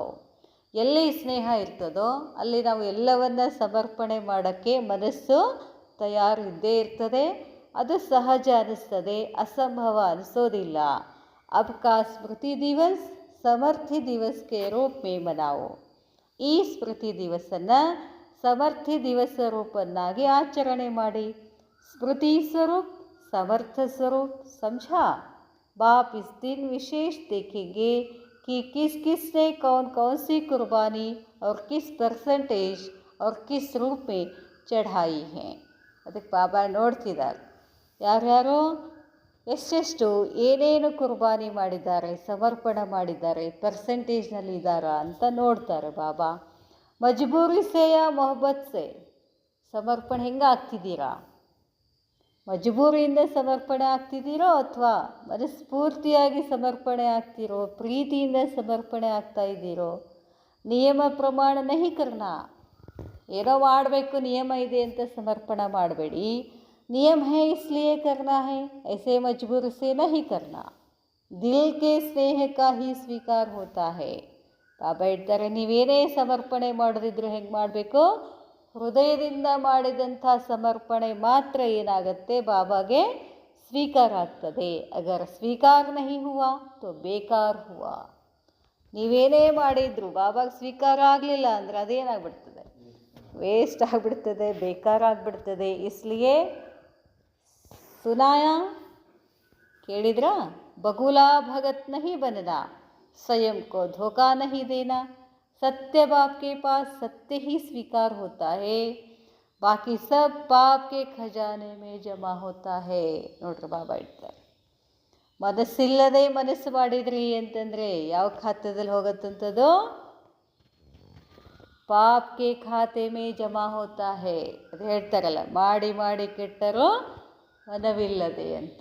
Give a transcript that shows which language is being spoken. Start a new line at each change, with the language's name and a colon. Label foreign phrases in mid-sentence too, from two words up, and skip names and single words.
Kannada: ಎಲ್ಲಿ ಸ್ನೇಹ ಇರ್ತದೋ ಅಲ್ಲಿ ನಾವು ಎಲ್ಲವನ್ನ ಸಮರ್ಪಣೆ ಮಾಡೋಕ್ಕೆ ಮನಸ್ಸು ತಯಾರು ಇದ್ದೇ ಇರ್ತದೆ. ಅದು ಸಹಜ ಅನ್ನಿಸ್ತದೆ, ಅಸಂಭವ ಅನಿಸೋದಿಲ್ಲ.
Hindi: अब का स्मृति दिवस समर्थी दिवस के रूप में मनाओ.
Kannada: ಈ ಸ್ಮೃತಿ ದಿವಸನ್ನು ಸಮರ್ಥಿ ದಿವಸ ರೂಪನ್ನಾಗಿ ಆಚರಣೆ ಮಾಡಿ.
Hindi: स्मृति स्वरूप समर्थ स्वरूप समझा. बाप इस दिन विशेष देखेंगे कि किस किस ने कौन कौन सी कुर्बानी और किस परसेंटेज और किस रूप में चढ़ाई है.
Kannada: ಅದಕ್ಕೆ ಬಾಬಾ ನೋಡ್ತಿದ್ದಾರೆ ಯಾರ್ಯಾರು ಎಷ್ಟೆಷ್ಟು ಏನೇನು ಕುರ್ಬಾನಿ ಮಾಡಿದ್ದಾರೆ, ಸಮರ್ಪಣೆ ಮಾಡಿದ್ದಾರೆ, ಪರ್ಸೆಂಟೇಜ್ನಲ್ಲಿ ಇದ್ದಾರಾ ಅಂತ ನೋಡ್ತಾರೆ ಬಾಬಾ.
Hindi: मजबूरी से या मोहब्बत से
Kannada: ಸಮರ್ಪಣೆ ಹೆಂಗೆ ಆಗ್ತಿದ್ದೀರಾ? ಮಜಬೂರಿಯಿಂದ ಸಮರ್ಪಣೆ ಆಗ್ತಿದ್ದೀರೋ ಅಥವಾ ಮನಸ್ಫೂರ್ತಿಯಾಗಿ ಸಮರ್ಪಣೆ ಆಗ್ತಿರೋ, ಪ್ರೀತಿಯಿಂದ ಸಮರ್ಪಣೆ ಆಗ್ತಾ ಇದ್ದೀರೋ?
Hindi: नियम प्रमाण नहीं करना.
Kannada: ಏನೋ ಮಾಡಬೇಕು ನಿಯಮ ಇದೆ ಅಂತ ಸಮರ್ಪಣೆ ಮಾಡಬೇಡಿ.
Hindi: नियम है इसलिए करना है, ऐसे मजबूर से नहीं करना. दिल के स्नेह का ही ಸ್ವೀಕಾರ होता है.
Kannada: ಬಾಬಾ ಹೇಳ್ತಾರೆ, ನೀವೇನೇ ಸಮರ್ಪಣೆ ಮಾಡೋದಿದ್ರು ಹೆಂಗೆ ಮಾಡಬೇಕು? ಹೃದಯದಿಂದ ಮಾಡಿದಂಥ ಸಮರ್ಪಣೆ ಮಾತ್ರ ಏನಾಗುತ್ತೆ, ಬಾಬಾಗೆ ಸ್ವೀಕಾರ ಆಗ್ತದೆ.
Hindi: अगर स्वीकार नहीं हुआ तो बेकार हुआ.
Kannada: ನೀವೇನೇ ಮಾಡಿದ್ರು ಬಾಬಾಗೆ ಸ್ವೀಕಾರ ಆಗಲಿಲ್ಲ ಅಂದರೆ ಅದೇನಾಗ್ಬಿಡ್ತದೆ, ವೇಸ್ಟ್ ಆಗಿಬಿಡ್ತದೆ, ಬೇಕಾರ ಆಗಿಬಿಡ್ತದೆ.
Hindi: इसलिए सुनाया ಕೇಳಿದ್ರಾ? बगुला भगत नहीं बनना, स्वयं को धोखा नहीं देना. सत्य बाप के पास सत्य ही स्वीकार होता है, बाकी सब पाप के खजाने में जमा होता है.
Kannada: ನೋಡ್ರಿ ಬಾಬಾ ಹೇಳ್ತಾರೆ, ಮನಸ್ಸಿಲ್ಲದೆ ಮನಸ್ಸು ಮಾಡಿದ್ರಿ ಅಂತಂದರೆ ಯಾವ ಖಾತೆದಲ್ಲಿ ಹೋಗುತ್ತಂಥದ್ದು?
Hindi: पाप के खाते में जमा होता है.
Kannada: ಅದು ಹೇಳ್ತಾರಲ್ಲ, ಮಾಡಿ ಮಾಡಿ ಕೆಟ್ಟರು ಮನವಿಲ್ಲದೆ ಅಂತ.